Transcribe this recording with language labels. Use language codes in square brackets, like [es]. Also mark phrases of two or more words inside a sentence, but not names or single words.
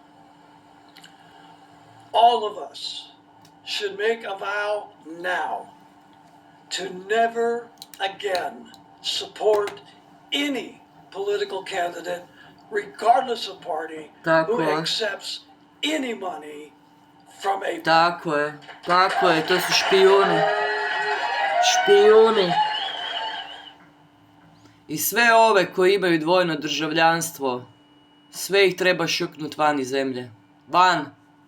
[en] All of us should make a vow now to never again support any political candidate, regardless of party, [hr] Tako [en] who [hr] je. [en] accepts any money from a [hr] Tako je. Tako je. To su špijuni. Špijuni. I sve ove koji imaju dvojno državljanstvo, sve ih treba šuknut van iz zemlje. Van.